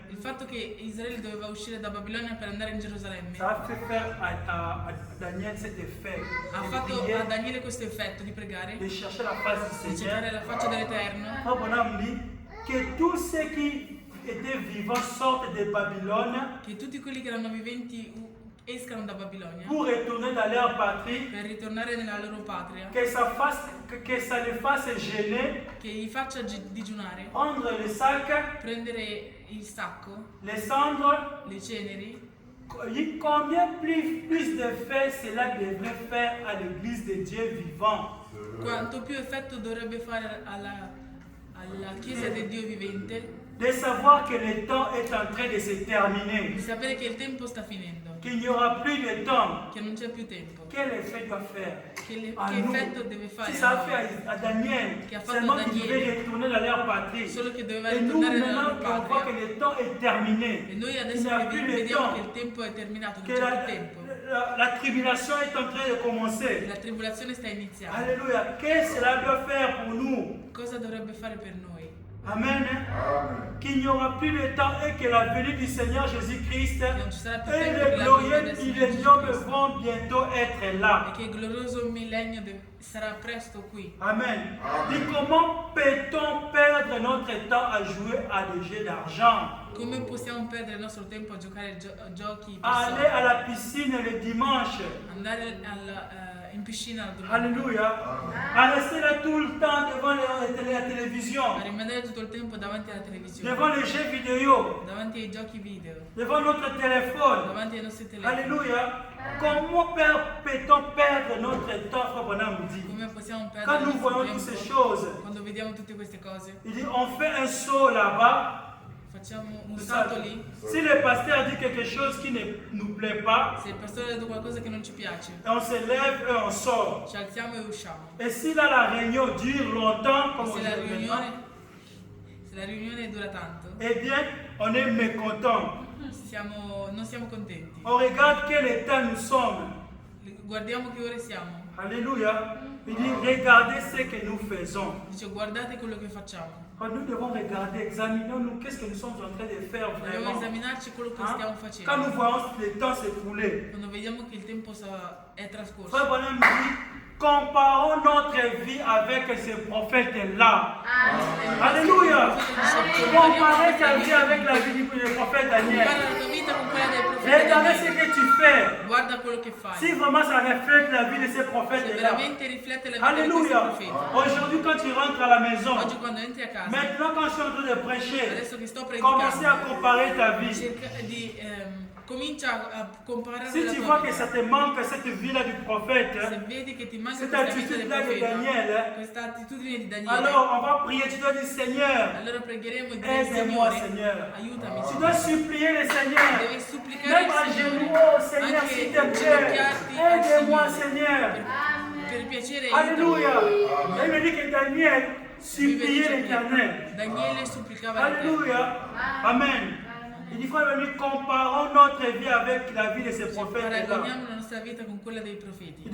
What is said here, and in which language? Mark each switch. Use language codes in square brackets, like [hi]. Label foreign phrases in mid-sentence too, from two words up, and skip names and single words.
[it] il fatto che Israele doveva uscire da Babilonia per andare in Gerusalemme, [fr] ça a fait faire à Daniel cet effet [it] ha [fr] de [it] fatto [fr] prier, [it] a Daniele questo effetto di pregare, [fr] de chercher la face du [it] di cercare [fr] Seigneur. [it] la faccia dell'Eterno, [fr] Frère Branham dit que tous ceux qui étaient vivants sortent de Babylone [it] che tutti quelli che erano viventi escano da Babilonia [fr] pour retourner dans leur patrie, [it] per ritornare nella loro patria, [fr] que ça les fasse gêner, [it] che gli faccia digiunare, [fr] prendre le sac, [it] prendere il sacco, [fr] les cendres. [it] le ceneri. [fr] Combien plus d'effet cela devrait faire à l'église de Dieu vivant? [it] Quanto più effetto dovrebbe fare alla Chiesa di Dio vivente [fr] De savoir que le temps est en train de se terminer, [it] di sapere che il tempo sta finendo, [fr] qu'il n'y aura plus de temps. [it] che non c'è più tempo. [fr] Quel effet doit faire [it] Che [fr] à nous? [it] effetto deve fare [fr] Si ça a [it] a noi? [fr] fait à Daniel, [it] Che ha fatto [fr] seulement qu'ils [it] Daniele. [fr] devaient retourner dans leur patrie. [it] Solo che doveva [fr] Et nous, [it] ritornare nella [fr] maintenant, [it] loro [fr] on voit que [it] patria. [fr] le temps est terminé. [it] E noi [fr] Il [it] adesso [fr] n'y a plus le [it] vediamo [fr] temps. [it] che il tempo è terminato, non [fr] Que [it] c'è più tempo. [fr] la tribulation est en train de commencer. [it] La tribolazione sta iniziando. Alléluia. [fr] Qu'est-ce que cela doit faire pour nous? [it] Cosa dovrebbe fare per noi? Amen. [fr] Qu'il n'y aura plus de temps et que la venue du Seigneur Jésus-Christ [it] Che non ci sarà più [fr] et [it] tempo [fr] le [it] che la [fr] glorieux [it] venita del Signore [fr] millénium [it] Gesù Cristo. [fr] vont bientôt être là. [it] E che il glorioso millennio sarà presto qui. Amen. [fr] Dis comment peut-on perdre notre temps à jouer à des jeux d'argent? [it] Come possiamo perdere il nostro tempo a giocare a giochi per [fr] Aller [it] soldi? [fr] à la piscine le dimanche. [it] Andare in piscina la domenica? Alléluia. [fr] À rester là tout le temps devant la télévision, [it] A rimanere tutto il tempo davanti alla televisione, [fr] devant les jeux vidéo, [it] davanti ai giochi video, [fr] devant notre téléphone. [it] davanti ai nostri telefoni. Alléluia. [fr] Comment peut-on perdre notre temps, Frère Branham dit? [it] Come possiamo [fr] Quand [it] perdere il [fr] nous voyons [it] nostro [fr] toutes ces [it] tempo [fr] choses, [it] quando vediamo tutte queste cose? [fr] il dit on fait un saut là-bas. [it] Facciamo un [fr] C'est ça. [it] salto lì. [fr] Si le pasteur dit quelque chose qui ne nous plaît pas, [it] Se il pastore ha detto qualcosa che non ci piace, [fr] on se lève et on sort. [it] ci alziamo e usciamo. [fr] Et si là la réunion dure longtemps, comme [it] Se la [fr] aujourd'hui, [it] riunione dura tanto, [fr] eh bien, on est mécontent. [it] non siamo contenti. [fr] On regarde quel état nous sommes. [it] Guardiamo che ore siamo. Alléluia. [fr] Il dit regardez ce que nous faisons. [it] Dice guardate quello che facciamo. [fr] Nous devons regarder, examinons-nous, qu'est-ce que nous sommes en train de faire [it] Dobbiamo [fr] vraiment. [it] esaminarci quello che [fr] Hein? [it] stiamo [fr] Quand [it] facendo. [fr] nous voyons le temps s'écouler, [it] Quando vediamo che il tempo è [fr] Frère [it] trascorso. [fr] Branham dit, comparons notre vie avec ces prophètes-là. Alléluia. Comparez ta vie avec la vie du prophète Daniel. [it] Compara la tua vita con quella del profeta [fr] Regardez ce [it] Daniele. [fr] que tu fais. [it] Guarda quello che fai. [fr] Si vraiment ça reflète la vie de ces [it] Se [fr] prophètes-là. [it] veramente riflette la vita di questi Alléluia. profeti. [fr] Aujourd'hui, quand tu rentres à la maison, [it] Oggi quando entri a casa, [fr] maintenant quand je suis en train de prêcher, [it] adesso che sto [fr] commencez à [it] predicando, [fr] comparer ta vie. [it] comincia a comparare [fr] Si [it] la [fr] tu [it] tua [fr] vois que [it] vita. [fr] ça te manque cette vie-là du prophète, [it] Se vedi che ti manca [fr] cette [it] questa vita del [fr] attitude-là de [it] profeta, [fr] Daniel, [it] questa attitudine di Daniele, [fr] alors on va prier, tu dois dire Seigneur, [it] allora pregheremo e dire [fr] aide-moi [it] Signore, [fr] Seigneur. [it] aiutami. [fr] Tu dois supplier le Seigneur. [it] Devi supplicare [fr] Même [it] il [fr] à genoux, [it] Signore, [fr] oh Seigneur, [it] anche [fr] s'il te plaît, [it] ginocchiarti al [fr] aide-moi [it] Signore. [fr] Seigneur. [it] Per piacere Alléluia. aiutami. [fr] Il me dit que Daniel suppliait l'Éternel. [it] Daniele supplicava l'Eterno. Alléluia. Amen. [fr] Il dit, frère, nous comparons notre vie avec la vie de ces prophètes-là. [it] Paragoniamo la nostra vita con quella dei [fr] Il [it] profeti.